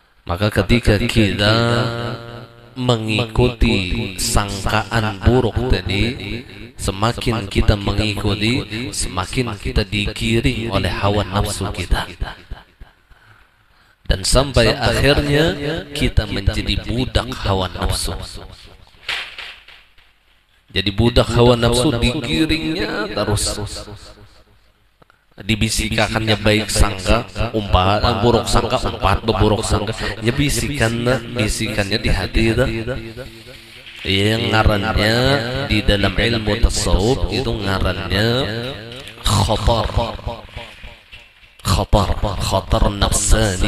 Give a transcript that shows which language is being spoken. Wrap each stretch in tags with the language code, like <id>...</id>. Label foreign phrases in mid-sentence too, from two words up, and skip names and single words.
<id>Maka ketika kita mengikuti sangkaan buruk tadi, semakin kita mengikuti, semakin kita digiring oleh hawa nafsu kita, dan sampai akhirnya kita menjadi budak hawa nafsu.</id> <bjn>Jadi budak hawa nafsu, digiringnya terus, dibisikakannya baik sangka umpat, buruk sangka umpat, beburuk sangka, ya bisikannya di hati itu.</bjn> <id>Yang ngarannya di dalam ilmu tasawuf itu ngarannya</id> <ar>khatar nafsani.</ar>